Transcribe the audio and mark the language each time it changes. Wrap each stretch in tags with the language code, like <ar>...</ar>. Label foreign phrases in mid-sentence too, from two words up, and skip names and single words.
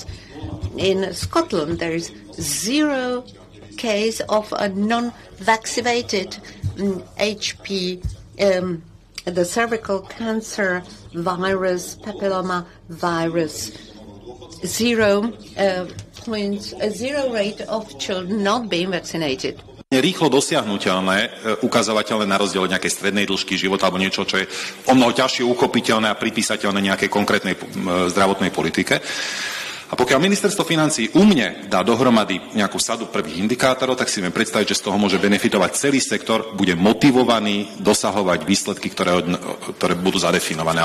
<en>In Scotland, there is 0 case of a non-vaccinated HP, the cervical cancer virus, papilloma virus. 0 rate of children not being vaccinated.</en> <sk>Rýchlo dosiahnuteľné ukazovateľné na rozdiel nejakej strednej dĺžky života alebo niečo, čo je omnoho ťažšie uchopiteľné a pripísateľné nejakej konkrétnej zdravotnej politike. A pokiaľ ministerstvo financií u mne dá dohromady nejakú sadu prvých indikátorov, tak si viem predstaviť, že z toho môže benefitovať celý sektor, bude motivovaný dosahovať výsledky, ktoré budú zadefinované.</sk>